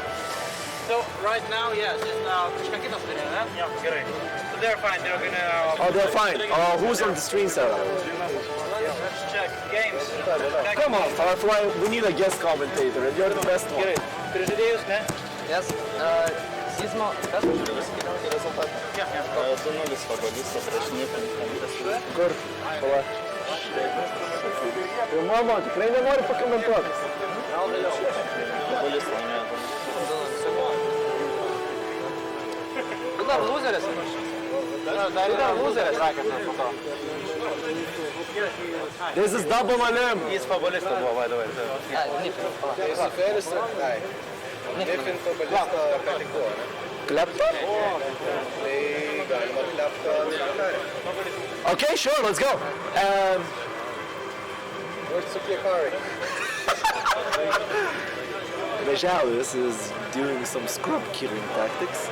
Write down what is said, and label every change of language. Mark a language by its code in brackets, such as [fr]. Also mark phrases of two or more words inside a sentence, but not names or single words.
[en] So right now, yes, it's now so they're fine. They're gonna. Oh, they're fine. Oh, who's on the stream setup? Let's check games. Come on, Firefly. We need a guest commentator, and you're the best one. Yes. Sismo. [lt] Kur? Pala. Tai mama, tikrai nenori pakomentuoti. Dar loseris. Dar loseris sakė po to. [en] This is double on him. [lt] Jis fabulisto buvo, [en] by the way. Klepto? Okay, sure, let's go. Vežalis is doing some scrub killing tactics.